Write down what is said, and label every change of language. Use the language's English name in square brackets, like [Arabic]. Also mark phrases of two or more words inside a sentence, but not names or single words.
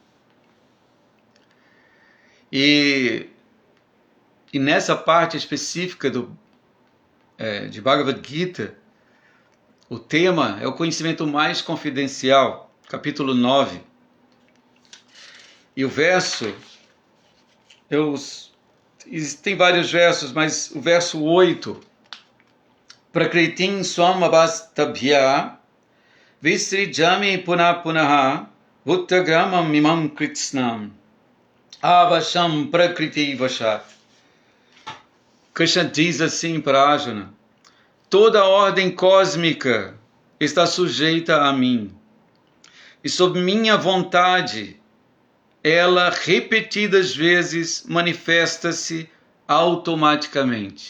[Portuguese] E nessa parte específica de Bhagavad Gita, o tema é o conhecimento mais confidencial, capítulo 9. E o verso, tem vários versos, mas o verso 8, [Sanskrit] Prakritim swam avastabhya visrijami punaha vuttagramam mimam kritsnam avasham prakriti vashat. [Portuguese] Krishna diz assim para Arjuna: toda a ordem cósmica está sujeita a mim, e sob minha vontade ela repetidas vezes manifesta-se automaticamente.